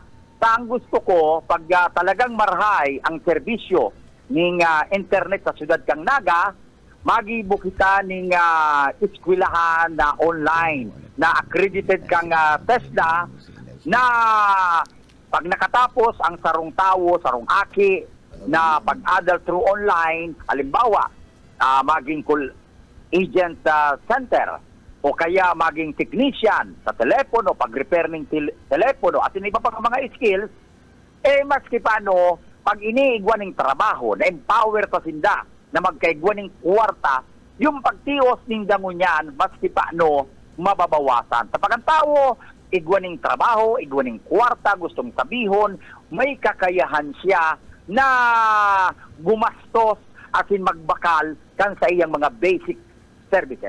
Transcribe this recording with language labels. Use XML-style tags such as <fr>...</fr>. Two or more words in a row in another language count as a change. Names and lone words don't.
<bik>Sa ang gusto ko, pag talagang marhay ang serbisyo ng internet sa siyudad kang Naga, magibo kita ng eskwelahan na online, na accredited kang TESDA, na pag nakatapos ang sarong tao, sarong aki, na pag-adult</bik> <en>through online,</en> <tl>halimbawa, maging</tl> <en>agent center,</en> <tl>o kaya maging technician sa telepono, pag-repair ng telepono, at iba pang mga skills, maski paano, pag iniigwan ng trabaho,</tl> <bik>na-empower pa sinda, na magkaigwan ng kwarta, yung pagtios ng dangunyan, maski paano, mababawasan. Kapag ang tao, igwan ng trabaho, igwan ng kwarta, gustong sabihon, may kakayahan siya na gumastos asin magbakal kan sa iyang mga</bik> <en>basic services.</en>